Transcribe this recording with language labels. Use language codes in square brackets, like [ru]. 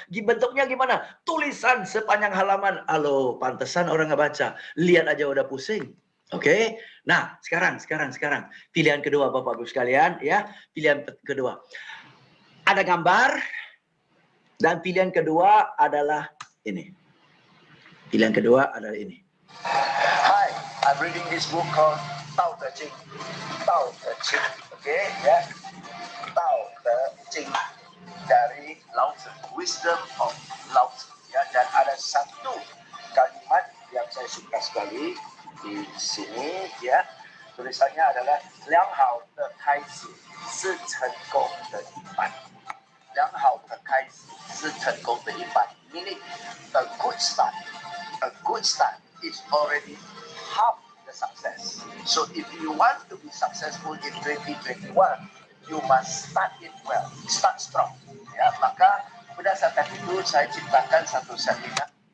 [id] Bentuknya gimana? Tulisan sepanjang halaman. Halo, pantesan orang nggak baca. Lihat aja udah pusing. Oke? Nah, sekarang pilihan kedua Bapak Ibu sekalian ya. Pilihan kedua. Ada gambar dan pilihan kedua adalah ini. Pilihan kedua adalah ini. [en] Hi, I'm reading this book called Tao Te Ching. [id] Tao Te Ching. Oke, ya. Tao Te Ching dari Lao Tzu, Wisdom of Lao Tzu. Ya, dan ada satu kalimat yang saya suka sekali di sini, ya. Tulisannya adalah [zh] 良好的开始是成功的一半。良好的开始是成功的一半。 [en] Meaning, a good start is already half the success. So if you want to be successful in 2021, you must start it well, start strong. [id] Ya, maka berdasarkan itu saya ciptakan satu seminar.